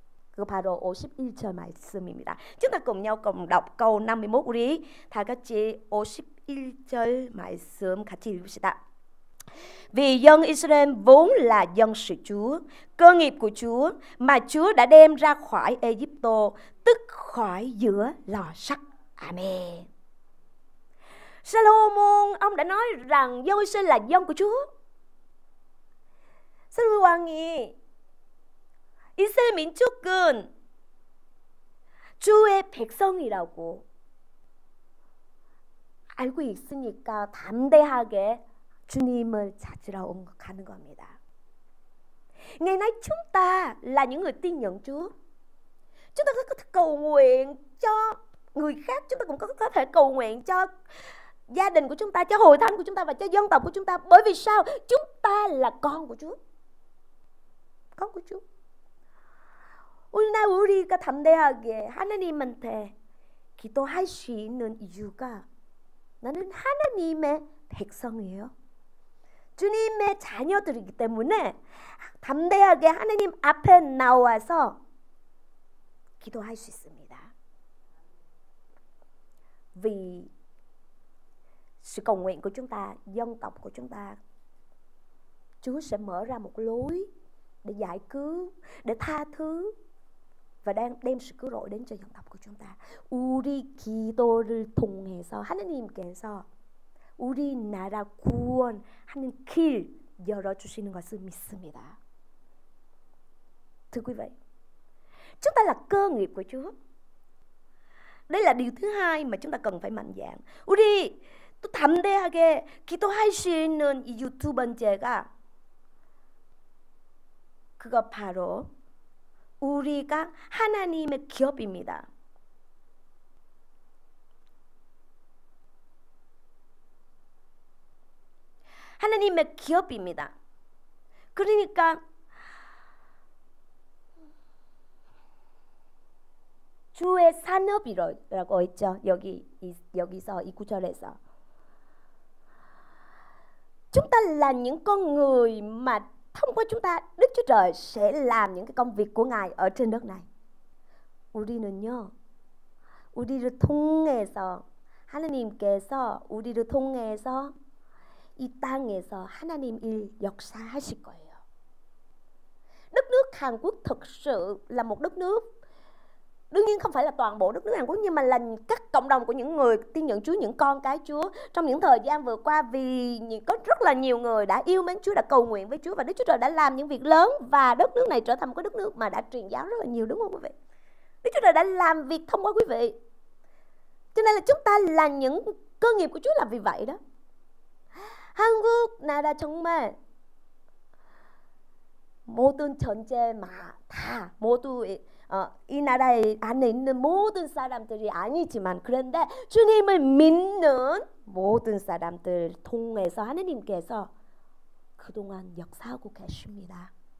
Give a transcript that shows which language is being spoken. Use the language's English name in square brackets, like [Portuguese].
[Korean] 그거 바로 51절 말씀입니다. [Vietnamese] Chúng ta cùng nhau cùng đọc câu 51 [Korean] 우리 다 같이 51절 말씀 같이 읽읍시다. [Vietnamese] Vì dân Israel vốn là dân sự Chúa, cơ nghiệp của Chúa mà Chúa đã đem ra khỏi Ai-cập, tức khỏi giữa lò sắt. Amen. Salomon ông đã nói rằng dân Israel là dân của Chúa. [Korean] 솔로몬 왕이 이스라엘 민족은 주의 백성이라고 알고 있으니까 담대하게 주님을 찾으러 가는 겁니다. [Vietnamese] Ngày nay chúng ta là những người tin nhận Chúa. Chúng ta có thể cầu nguyện cho người khác, chúng ta cũng có thể cầu nguyện cho gia đình của chúng ta, cho hội thánh của chúng ta và cho dân tộc của chúng ta. Bởi vì sao? Chúng ta là con của Chúa. con của Chúa. [Korean] 오늘 우리가 담대하게 하나님한테 기도할 수 있는 이유가 나는 하나님의 백성이에요. 주님의 자녀들이기 때문에 담대하게 하나님 앞에 나와서 기도할 수 있습니다. [Vietnamese] Vì sự cầu nguyện của chúng ta, dân tộc của chúng ta, Chúa sẽ mở ra một lối để giải cứu, để tha thứ và đang đem sự cứu rỗi đến cho dân tộc của chúng ta. [Korean] 우리 기도를 통해서 하나님께서 우리 나라 구원하는 길 열어주시는 것을 믿습니다. [Vietnamese] Thưa quý vị, chúng ta là cơ nghiệp của Chúa. Đây là điều thứ hai mà chúng ta cần phải mạnh dạn. [Korean] 우리 또 담대하게 기도할 수 있는 이유 두 번째가 그거 바로 우리가 하나님의 기업입니다. 하나님의 기업입니다. 그러니까 주의 산업이라고 했죠. 여기서 이 구절에서 [Vietnamese] chúng ta là những con người mà thông qua chúng ta Đức Chúa Trời sẽ làm những cái công việc của Ngài ở trên đất này. [Korean] 우리는요, 우리를 통해서 하나님께서 우리를 통해서 이 땅에서 하나님 일 역사하실 거예요. [Vietnamese] Đất nước Hàn Quốc thực sự là một đất nước, đương nhiên không phải là toàn bộ đất nước Hàn Quốc, nhưng mà là các cộng đồng của những người tin nhận Chúa, những con cái Chúa. Trong những thời gian vừa qua, vì có rất là nhiều người đã yêu mến Chúa, đã cầu nguyện với Chúa, và Đức Chúa Trời đã làm những việc lớn, và đất nước này trở thành một cái đất nước mà đã truyền giáo rất là nhiều, đúng không quý vị? Đức Chúa Trời đã làm việc thông qua quý vị. Cho nên là chúng ta là những cơ nghiệp của Chúa là vì vậy đó. [Korean] 한국 나라 정말 모든 전제마 다 모두 이 나라에 안에 있는 모든 사람들이 아니지만, 그런데 주님을 믿는 모든 사람들 통해서 하나님께서 그동안 역사하고 계십니다.